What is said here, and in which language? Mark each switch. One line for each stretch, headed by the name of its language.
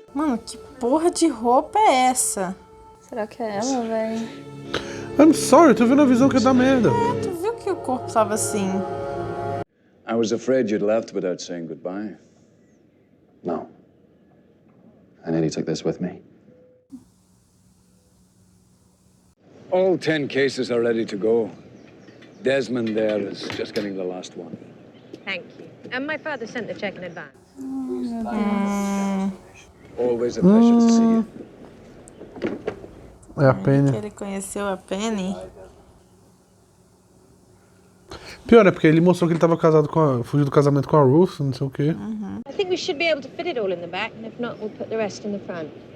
Portuguese: Mano, que porra de roupa é essa? Será que é ela, velho?
English: I'm sorry,
Portuguese: tô vendo a visão que é da merda. É, tu viu que o corpo tava assim?
English: I was afraid you'd left without saying goodbye. No. I nearly took this with me. All 10 cases are ready to go. Desmond there is just getting the last one. Thank you. And my father sent the check in advance. Always a pleasure to see you.
Portuguese: É a Penny. Que ele conheceu a Penny. Pior, é porque ele mostrou que ele tava casado com a... Fugiu do casamento com a Ruth, não sei o quê.
English: I think we should be able to fit it all in the back, and if not, we'll put the rest in the front.